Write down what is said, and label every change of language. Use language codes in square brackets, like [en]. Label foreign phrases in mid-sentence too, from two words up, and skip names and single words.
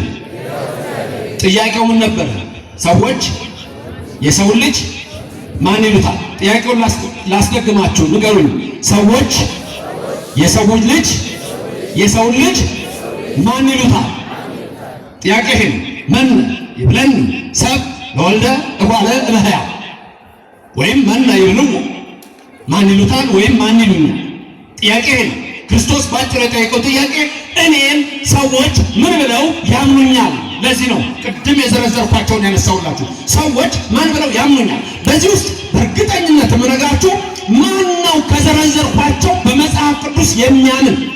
[am] ጥያቄው ምን ነበር? ሰዎች የሰውን ልጅ ማን ይሉታል? ጥያቄውን ላስደግማችሁ፣ ንገሩኝ። ሰዎች የሰውን ልጅ ማን ይሉታል? ጥያቄ ይሄን [gez] መን ይብለን ሰብ ለወልደ እጓለ እመሕያው [am] ወይም [gez] መን ይብሉ [am] ማን ይሉታል ወይም ማን ይሉኛል? ጥያቄ ይሄን ክርስቶስ ባጭሩ የጠየቀው ጥያቄ እኔን ሰዎች ምን ብለው ያምኑኛል? ለዚህ ነው ቅድም የዘረዘርኳቸውን ያነሳውላችሁ። ሰዎች ማን ብለው ያምኑኛል? በዚህ ውስጥ በእርግጠኝነት የምነግራችሁ ማን ነው ከዘረዘርኳቸው በመጽሐፍ ቅዱስ የሚያምን?